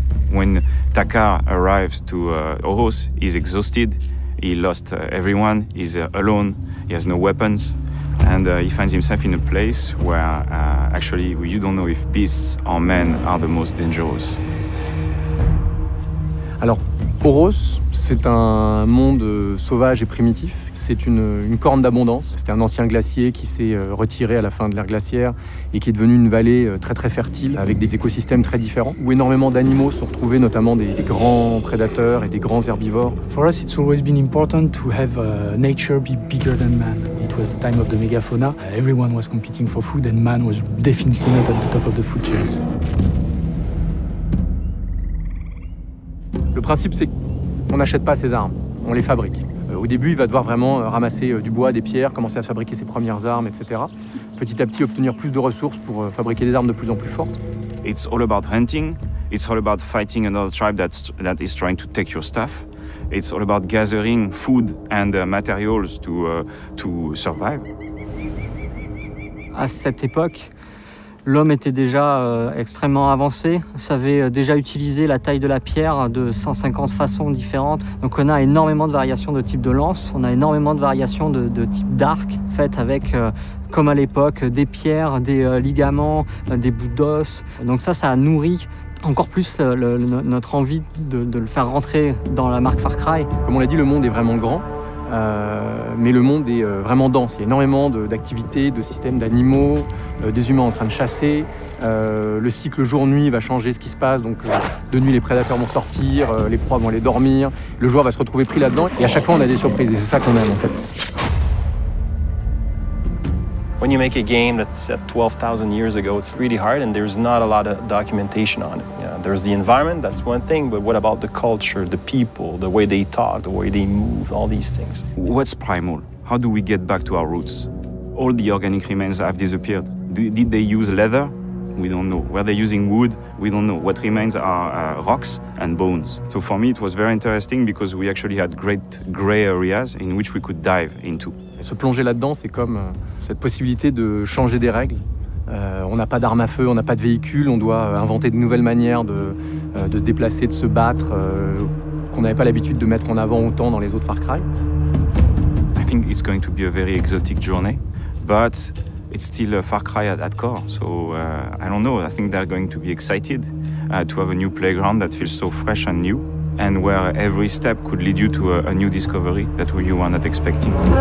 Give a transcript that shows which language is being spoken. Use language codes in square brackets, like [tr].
[en] When Takar arrives to Oros, he's exhausted, he lost everyone, he's alone, he has no weapons, and he finds himself in a place where actually you don't know if beasts or men are the most dangerous. [fr] Alors, Oros, c'est un monde sauvage et primitif. C'est une corne d'abondance. C'était un ancien glacier qui s'est retiré à la fin de l'ère glaciaire et qui est devenu une vallée très très fertile avec des écosystèmes très différents où énormément d'animaux sont retrouvés, notamment des grands prédateurs et des grands herbivores. [en] For us, it's always been important to have nature be bigger than man. It was the time of the megafauna. Everyone was competing for food and man was definitely not at the top of the food chain. [fr] Le principe, c'est qu'on n'achète pas ses armes, on les fabrique. Au début, il va devoir vraiment ramasser du bois, des pierres, commencer à se fabriquer ses premières armes, etc. Petit à petit, obtenir plus de ressources pour fabriquer des armes de plus en plus fortes. [en] It's all about hunting, it's all about fighting another tribe that is trying to take your stuff. It's all about gathering food and materials to survive. [fr] À cette époque, l'homme était déjà extrêmement avancé, savait déjà utiliser la taille de la pierre de 150 façons différentes. Donc on a énormément de variations de type de lance, on a énormément de variations de type d'arc, faites avec, comme à l'époque, des pierres, des ligaments, des bouts d'os. Donc ça a nourri encore plus notre envie de le faire rentrer dans la marque Far Cry. Comme on l'a dit, le monde est vraiment grand. Mais le monde est vraiment dense. Il y a énormément d'activités, de systèmes d'animaux, des humains en train de chasser. Le cycle jour-nuit va changer ce qui se passe. Donc de nuit, les prédateurs vont sortir, les proies vont aller dormir. Le joueur va se retrouver pris là-dedans. Et à chaque fois, on a des surprises. Et c'est ça qu'on aime en fait. [en] When you make a game that's set 12,000 years ago, it's really hard and there's not a lot of documentation on it. Yeah, there's the environment, that's one thing, but what about the culture, the people, the way they talk, the way they move, all these things? What's primal? How do we get back to our roots? All the organic remains have disappeared. Did they use leather? We don't know. Were they using wood? We don't know. What remains are rocks and bones. So for me, it was very interesting because we actually had great gray areas in which we could dive into. [fr] Et se plonger là-dedans, c'est comme cette possibilité de changer des règles. On n'a pas d'armes à feu, on n'a pas de véhicule, on doit inventer de nouvelles manières de se déplacer, de se battre, qu'on n'avait pas l'habitude de mettre en avant autant dans les autres Far Cry. [en] I think it's going to be a very exotic journey, but it's still a Far Cry at core. So I don't know, I think they're going to be excited to have a new playground that feels so fresh and new, and where every step could lead you to a new discovery that you were not expecting.